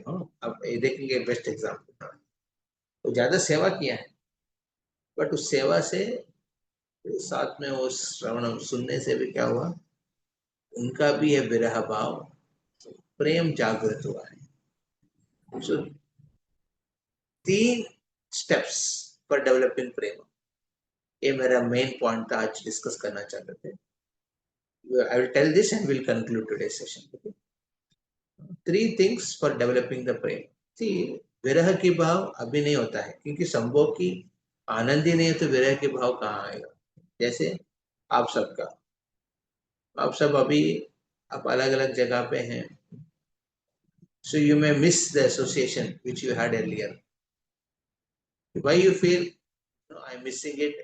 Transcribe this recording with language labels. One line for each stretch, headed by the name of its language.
Hindi: अब ये देखेंगे बेस्ट एग्जाम्पल, तो ज्यादा सेवा किया है, बट उस सेवा से साथ में वो श्रवण सुनने से भी क्या हुआ, उनका भी ये विरह भाव, प्रेम जागृत हुआ है।
English: so 3 steps for developing
Hindi: प्रेम, ये मेरा मेन पॉइंट था, आज डिस्कस करना चाहते थे।
English: I will tell this and will conclude today's session. 3 things for developing the prem.
Hindi: सी विरह की भाव अभी नहीं होता है, क्योंकि संभोग की आनंद ही नहीं है, तो विरह के भाव कहाँ आएगा? जैसे आप सब अभी आप अलग अलग जगह पे हैं,
English: so you may miss the association which you had earlier. Why you feel no, I'm missing it?